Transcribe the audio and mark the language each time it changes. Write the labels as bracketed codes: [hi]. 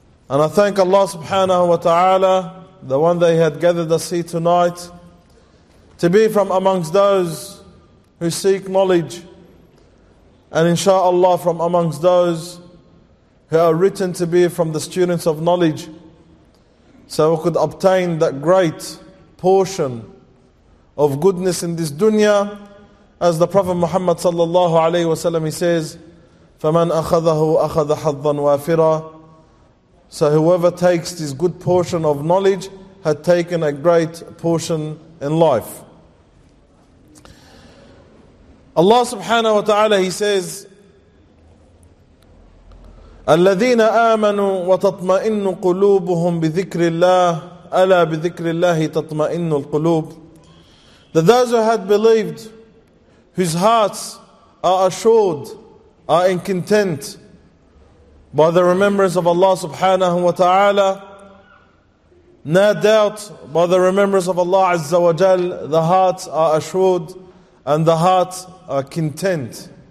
[en] And I thank Allah subhanahu wa ta'ala, the one that He had gathered us here tonight, to be from amongst those who seek knowledge, and inshaAllah from amongst those who are written to be from the students of knowledge, so we could obtain that great portion of goodness in this dunya, as the Prophet Muhammad sallallahu alayhi wa sallam, he says, [ar] فَمَنْ أَخَذَهُ أَخَذَ حَظًّا وَافِرًا. [en] So whoever takes this good portion of knowledge had taken a great portion in life. [ar] Allah subhanahu wa ta'ala, [en] He says, [ar] الَّذِينَ آمَنُوا وَتَطْمَئِنُّ قُلُوبُهُمْ بِذِكْرِ اللَّهِ أَلَا بِذِكْرِ اللَّهِ تَطْمَئِنُّ الْقُلُوبُ. [en] That those who had believed, whose hearts are assured, are in content by the remembrance of Allah subhanahu wa ta'ala, no doubt by the remembrance of Allah azza wa jal, the hearts are assured and the hearts are content.